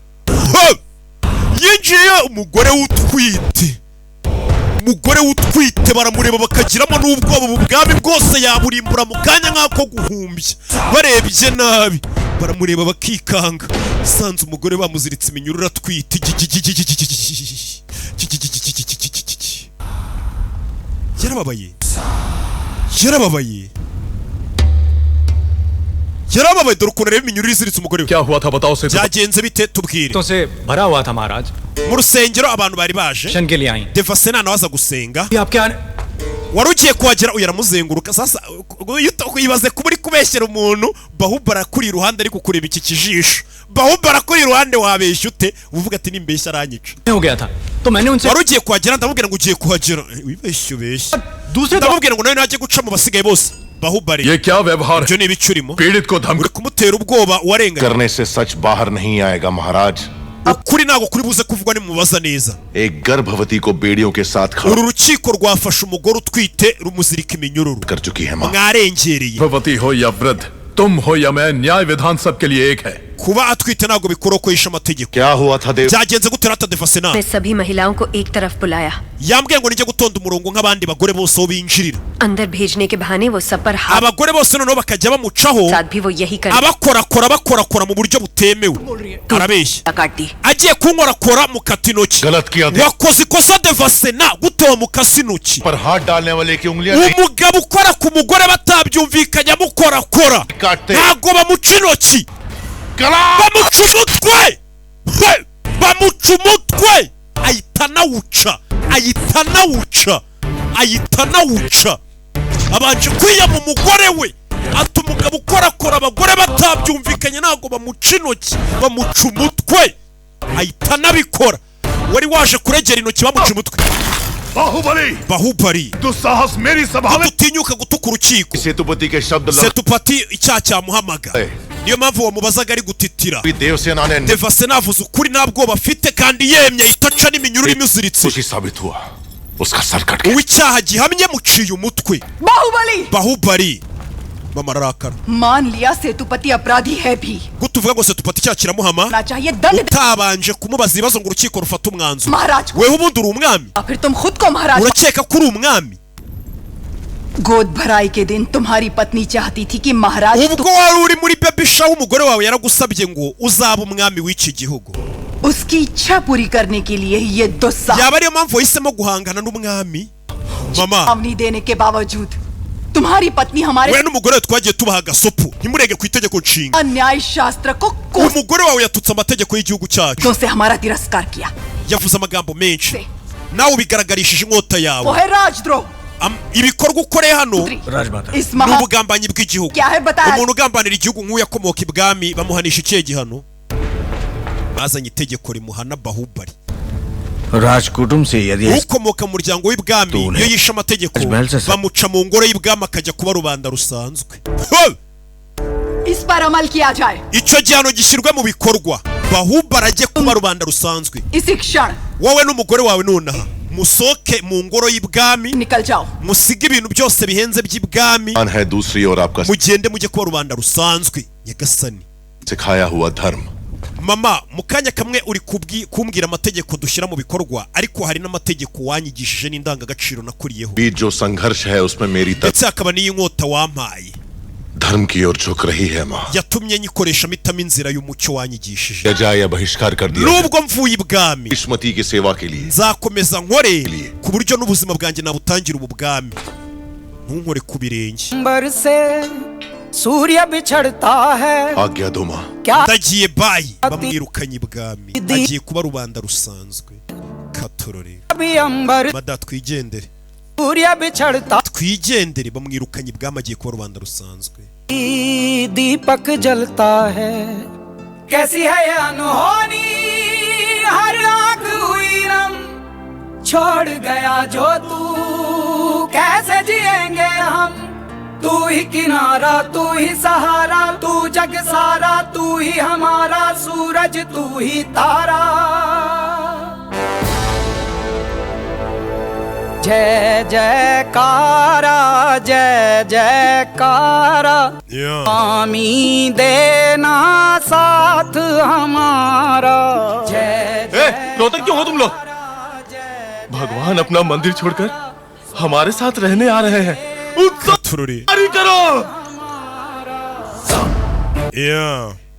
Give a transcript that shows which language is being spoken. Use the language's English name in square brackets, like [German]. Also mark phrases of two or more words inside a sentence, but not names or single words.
[Kinyarwanda] yinjiye umugore w'utwite baramureba bakagiramo n'ubwoba ubwami bwose yaburimbura mu kanya nk'ako guhumbya barebye nabi baramureba bakikanga sanze umugore bamuziritse iminyururu atwite yarababaye dore ukuntu areba iminyururu iziritse umugore we [Hindi] क्या हुआ था बताओ से [Kinyarwanda] byagenze bite tubwire [Hindi] तो से भरा हुआ था महाराज [Kinyarwanda] mu rusengero abantu bari baje [Hindi] शन के लिए आई [Kinyarwanda] Devasena nawe aza gusenga [Hindi] ये आपके आने [Kinyarwanda] wari ugiye kuhagera uyu aramuzenguruka sasa yibaze kuba uri kubeshyera umuntu Bahubali akuri iruhande ariko kureba iki kijisho Bahubali akuri iruhande wabeshya ute uvuga ati nimbeshya aranyica [Hindi] हो गया था तो मैंने उनसे [Kinyarwanda] wari ugiye kuhagera ndamubwira ngo ugiye kuhagera wibeshye [Hindi] दूसरे [Kinyarwanda] ndamubwira ngo nawe najye guca mu basigaye bose Bahubali [Hindi] ये क्या व्यवहार है [Kinyarwanda] ibyo ni ibice urimo [Hindi] पीड़ित को धमकी [Kinyarwanda] uri kumutera ubwoba warenganye [Hindi] करने से सच बाहर नहीं आएगा महाराज [Kinyarwanda] ukuri ntabwo kuri buze kuvugwa nimubaza neza [Hindi] एक गर्भवती को बेड़ियों के साथ खड़ा [Kinyarwanda] uru rukiko rwafashe umugore utwite rumuzirika iminyururu [Hindi] कर चुकी है मां [Kinyarwanda] mwarengereye [Hindi] गर्भवती हो या वृद्ध तुम हो या मैं न्याय विधान सबके लिए एक है [Kinyarwanda] kuba atwite ntago bikora ko yisha amategeko. Byagenze gute rata Devasena? [Hindi] मैं सभी महिलाओं को एक तरफ बुलाया. [Kinyarwanda] Yambwiye ngo nijye gutonda umurongo nk'abandi bagore bose aho binjirira. [Hindi] अंदर भेजने के बहाने वो सब पर हाथ. [Kinyarwanda] Abagore bose noneho bakajya bamucaho. [Hindi] साथ भी वो यही कर. [Kinyarwanda] Abakorakora mu buryo butemewe. Arabeshya. Agiye kunkorakora mu katinoki. Wakoze ikosa Devasena gute wa mukasinoki. Umugabo ukora ku mugore batabyumvikanya mukorakora. Ntago bamuca intoki. Bamuca umutwe. Ahita nawuca. Abanje kwiya mu mugore we. Ati umugabo ukorakora abagore batabyumvikanye ntago bamuca intoki, bamuca umutwe. Ahita nabikora. Wari waje kuregera intoki bamuca umutwe. Bahubali [Hindi] दुस्साहस मेरी सभा में [Kinyarwanda] utinyuka gutuka urukiko. Setupati icyaha cyamuhamaga. Niyo mpamvu wamubazaga ari gutitira. Devasena avuze ukuri nta bwoba afite kandi yemye itaca n'iminyururu imuziritse. Uw'icyaha gihamye muciye umutwe. Bahubali mama arakara. [Hindi] मान लिया सेतुपति अपराधी है भी. [Kinyarwanda] Gutuvuga ngo Setupati icyaha kiramuhama. Utabanje kumubaza ibibazo ngo urukiko rufate umwanzuro. Wewe ubundi uri umwami. Urakeka ko uri umwami? [Hindi] गोद भराई के दिन तुम्हारी पत्नी चाहती थी कि महाराज. [Kinyarwanda] Ubwo wari uri muri [English] baby shower [Kinyarwanda] umugore wawe yaragusabye ngo uzaba umwami w'iki gihugu. [Hindi] उसकी इच्छा पूरी करने के लिए ये दुस्साहस. [Kinyarwanda] Yaba ariyo mpamvu wahisemo guhangana n'umwami? Mama. [Hindi] चेतावनी देने के बावजूद तुम्हारी पत्नी हमारे. [Kinyarwanda] We n'umugore twagiye tubaha agasopo ntimurege ku itegeko nshinga. [Hindi] अन्याय शास्त्र को [Kinyarwanda] umugore wawe yatutse amategeko y'igihugu cyacu. [Hindi] दोसे हमारा तिरस्कार किया. [Kinyarwanda] Yavuze amagambo menshi. Nawe ubigaragarishije inkota yawe. [Hindi] वो है राजद्रोह. [Kinyarwanda] Ibikorwa ukoreye hano n'ubugambanyi bw'igihugu. Umuntu ugambanira igihugu nk'uyu akomoka ibwami bamuhanisha ikihe gihano? Bazanye itegeko rimuhana Bahubali. [Hindi] राजकुटुंब से यदि [Kinyarwanda] ukomoka mu muryango w'ibwami iyo yishe amategeko bamuca mu ngoro y'ibwami akajya kuba rubanda rusanzwe. [Hindi] इस पर अमल किया जाए. [Kinyarwanda] Icyo gihano gishyirwe mu bikorwa. Bahubali ajye kuba rubanda rusanzwe. [Hindi] इसी क्षण [Kinyarwanda] wowe n'umugore wawe nonaha musoke mu ngoro y'ibwami musige ibintu byose bihenze by'ibwami mugende mujye kuba rubanda rusanzwe. Nyagasani mama mukanya kamwe uri kumbwira amategeko dushyira mu bikorwa ariko hari n'amategeko wanyigishije n'indangagaciro nakuriyeho ndetse hakaba n'iyi nkota wampaye [Hindi] धर्म की ओर झुक रही है माँ. [Kinyarwanda] yatumye nyikoresha mitamo inzira y'umucyo wanyigishije. [Hindi] या बहिष्कार कर दिया. [Kinyarwanda] Nubwo mvuye ibwami [Hindi] इस्मती की सेवा के लिए. [Kinyarwanda] Nzakomeza nkore ku buryo n'ubuzima bwanjye nabutangira ubu bwami. Ntunkore ku birenge. [Hindi] सूर्य बिछड़ता है. आज्ञा दो माँ. [Kinyarwanda] Ndagiye bayi bamwirukanye ibwami. Agiye kuba rubanda rusanzwe. Katorore. Mada twigendere. [Hindi] सूर्य बिछड़ता. [Kinyarwanda] Twigendere bamwirukanye ibwami agiye kuba rubanda rusanzwe. [Hindi] दीपक जलता है. कैसी है ये अनहोनी हर आँख हुई नम. छोड़ गया जो तू कैसे जिएंगे हम. तू ही किनारा तू ही सहारा तू जग सारा तू ही हमारा सूरज तू ही तारा. जय जयकारा जय जयकारा. स्वामी देना साथ हमारा. जय जय. रोते क्यों हो तुम लोग? भगवान अपना मंदिर छोड़कर हमारे साथ रहने आ रहे हैं. [Kinyarwanda] Katururi [Hindi] करो. Yeah.